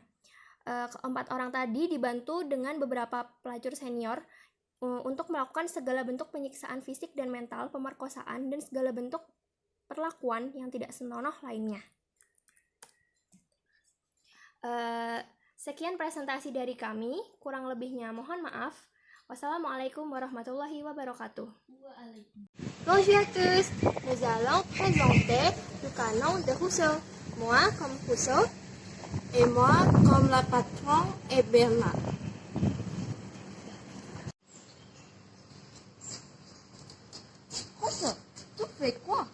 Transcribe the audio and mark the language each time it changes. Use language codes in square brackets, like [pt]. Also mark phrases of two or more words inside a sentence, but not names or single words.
[id] Keempat orang tadi dibantu dengan beberapa pelacur senior untuk melakukan segala bentuk penyiksaan fisik dan mental, pemerkosaan, dan segala bentuk perlakuan yang tidak senonoh lainnya. Sekian presentasi dari kami, kurang lebihnya mohon maaf. [ar] والسلام عليكم ورحمة الله وبركاته. [fr] Bonjour à tous, nous allons présenter le canon de Rousseau. Moi comme Rousseau Et moi, comme la patronne et Bernard. Rousseau, tu fais quoi?